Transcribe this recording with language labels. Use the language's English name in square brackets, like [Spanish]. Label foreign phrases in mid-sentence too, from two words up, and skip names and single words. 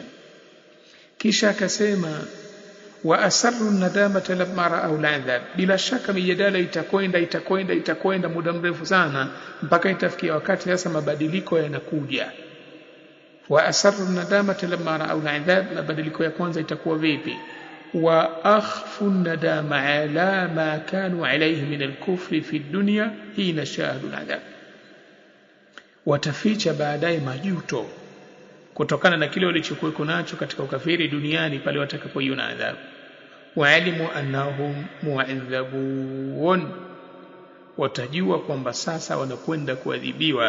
[Swahili] Kisha akasema [Arabic] وأسروا الندامة لما رأوا العذاب, [Swahili] bila shaka mijadala itakwenda muda mrefu sana, mpaka itafikia wakati sasa mabadiliko yanakuja. [Arabic] وأسروا الندامة لما رأوا العذاب, [Swahili] mabadiliko ya kwanza itakuwa vipi? [Arabic] وأخفوا الندامة على ما كانوا عليه من الكفر في الدنيا حين شاهدوا العذاب, [Swahili] wataficha baadaye majuto kutokana na kile walichokuwa nacho katika ukafiri duniani pale watakapoiona adhabu. [Arabic] وعلموا أنهم معذبون, [Swahili] watajua kwamba sasa wanakwenda kuadhibiwa.